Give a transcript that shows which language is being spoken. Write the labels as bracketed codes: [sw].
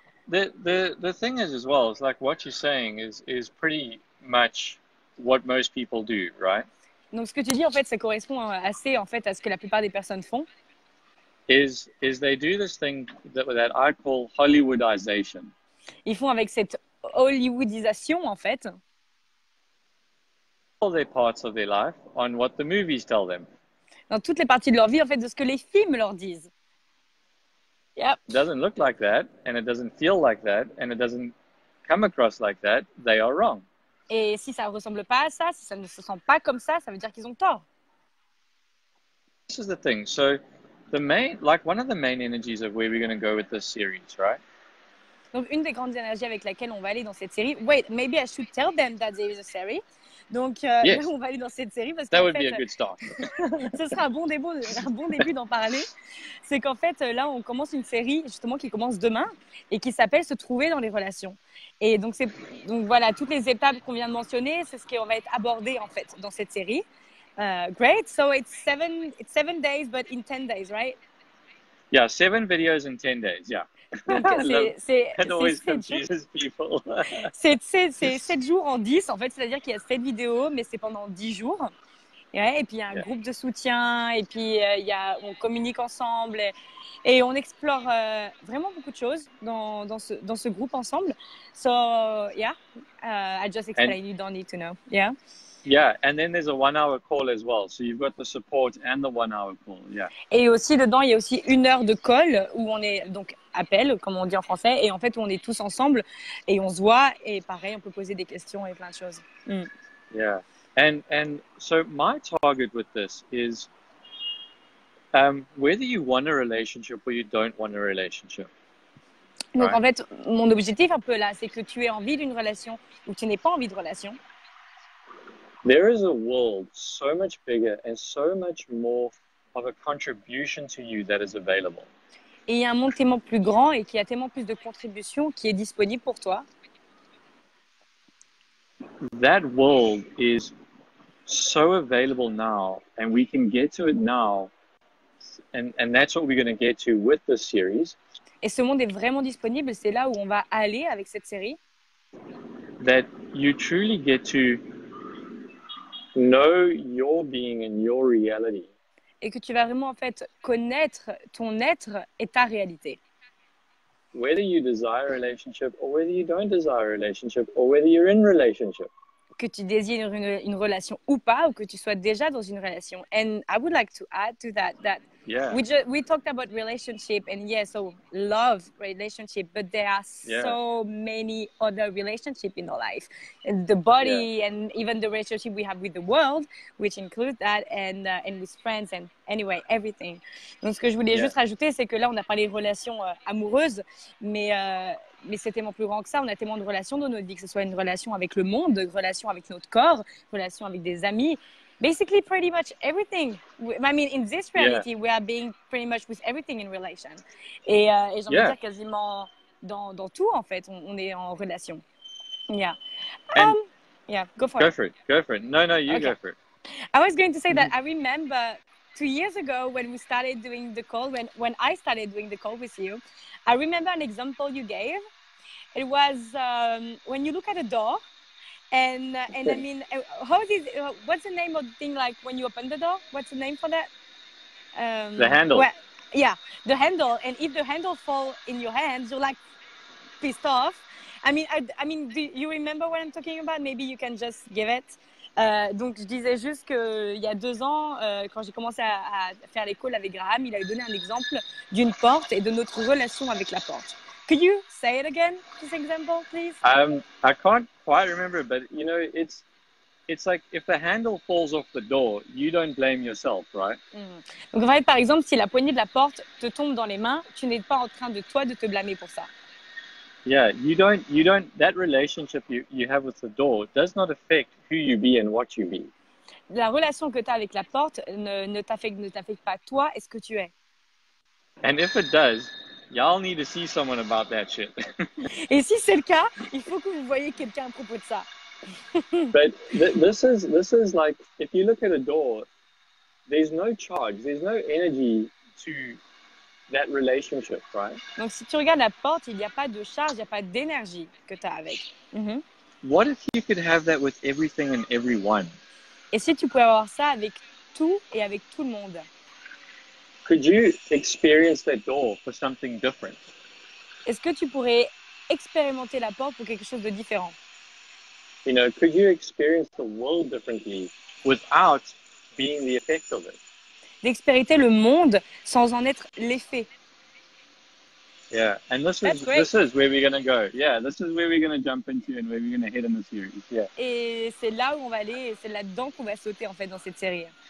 [en] The thing is as well, it's like what you're saying is pretty much what most people do, right? [fr] Donc ce que tu dis en fait, ça correspond assez en fait à ce que la plupart des personnes font. [en] Is they do this thing that I call Hollywoodization. [fr] Ils font avec cette Hollywoodisation en fait. [en] All their parts of their life on what the movies tell them. [fr] Dans toutes les parties de leur vie en fait, de ce que les films leur disent. [en] Yep. It doesn't look like that, and it doesn't feel like that, and it doesn't come across like that. They are wrong. [fr] Et si ça ne ressemble pas à ça, si ça ne se sent pas comme ça veut dire qu'ils ont tort. [en] This is the thing. So, one of the main energies of where we're going to go with this series, right? [fr] Donc une des grandes énergies avec laquelle on va aller dans cette série. [en] Wait, maybe I should tell them that there is a series. [fr] Donc [en] yes. [fr] Là, on va aller dans cette série parce [en] that [fr] qu'en [en] would [fr] fait, [en] be a good start. [fr] Ce sera un bon début d'en parler. C'est qu'en fait, là, on commence une série justement qui commence demain et qui s'appelle Se trouver dans les relations. Et donc voilà, toutes les étapes qu'on vient de mentionner, c'est ce qui va être abordé en fait dans cette série. [en] Great. So it's 7 days, but in 10 days, right? Yeah, 7 videos in 10 days. Yeah. [fr] Donc [en] it always confuses people. [fr] c'est 7 jours en 10 en fait, c'est-à-dire qu'il y a 7 vidéos, mais c'est pendant 10 jours. Et puis il y a un groupe de soutien, et puis on communique ensemble, et on explore vraiment beaucoup de choses dans ce groupe ensemble. [en] So I just explained, you don't need to know. Yeah, and then there's a 1-hour call as well. So you've got the support and the 1-hour call. Yeah. [fr] Et aussi dedans, il y a aussi 1 heure de call où on est donc appel, comme on dit en français, et en fait où on est tous ensemble et on se voit, et pareil, on peut poser des questions et plein de choses. [en] Yeah, and so my target with this is whether you want a relationship or you don't want a relationship. [fr] Donc en fait, mon objectif un peu là, c'est que tu aies envie d'une relation ou tu n'aies pas envie de relation. [en] There is a world so much bigger and so much more of a contribution to you that is available. [fr] Et il y a un monde tellement plus grand et qui a tellement plus de contributions qui est disponible pour toi. [en] That world is so available now, and we can get to it now and that's what we're going to get to with this series. [fr] Et ce monde est vraiment disponible, c'est là où on va aller avec cette série. [en] That you truly get to know your being and your reality. [fr] Et que tu vas vraiment en fait connaître ton être et ta réalité. [en] Whether you desire a relationship or whether you don't desire a relationship or whether you're in a relationship. [fr] Que tu désires une relation ou pas, ou que tu sois déjà dans une relation. [en] And I would like to add to that we talked about relationship and so love relationship, but there are so many other relationships in our life, and the body and even the relationship we have with the world, which includes that, and with friends, and anyway everything. [fr] Donc ce que je voulais juste rajouter, c'est que là on a parlé de relations amoureuses, mais c'est tellement plus grand que ça. On a tellement de relations dans notre vie, que ce soit une relation avec le monde, une relation avec notre corps, une relation avec des amis. [en] Basically, pretty much everything. I mean, in this reality, we are being pretty much with everything in relation. [fr] Et j'ai envie de dire quasiment dans tout, en fait, on est en relation. [en] Yeah. Go for it. Go for it. No, you go for it. I was going to say that I remember 2 years ago when we started doing the call, when I started doing the call with you, I remember an example you gave. It was when you look at a door, and I mean, what's the name of the thing, like when you open the door? What's the name for that? The handle. Well, the handle. And if the handle falls in your hands, you're like pissed off. I mean, do you remember what I'm talking about? Maybe you can just give it. [fr] Donc, je disais juste qu'il y a 2 ans, quand j'ai commencé à faire les calls avec Graeme, il avait donné un exemple d'une porte et de notre relation avec la porte. [en] Could you say it again, this example, please? I can't quite remember, but you know, it's like if the handle falls off the door, you don't blame yourself, right? [fr] Donc, en fait, par exemple, si la poignée de la porte te tombe dans les mains, tu n'es pas en train de te blâmer pour ça. [en] Yeah, you don't. That relationship you have with the door does not affect who you be and what you be. [fr] La relation que tu as avec la porte ne t'affecte pas toi et ce que tu es. [en] And if it does, y'all need to see someone about that shit. [fr] Et si c'est le cas, il faut que vous voyez quelqu'un à propos de ça. [en] But this is like, if you look at a door, there's no charge, there's no energy to that relationship, right? [fr] Donc si tu regardes la porte, il n'y a pas de charge, il n'y a pas d'énergie que tu as avec. [en] What if you could have that with everything and everyone? [fr] Et si tu pouvais avoir ça avec tout et avec tout le monde? [en] Could you experience that door for something different? [fr] Est-ce que tu pourrais expérimenter la porte pour quelque chose de différent? [en] You know, could you experience the world differently without being the effect of it? [fr] D'expérimenter le monde sans en être l'effet. [en] Yeah, and this is where we're going to go. Yeah, this is where we're going to jump into and where we're going to head in the series. Yeah. [fr] Et c'est là où on va aller, et c'est là-dedans qu'on va sauter en fait dans cette série.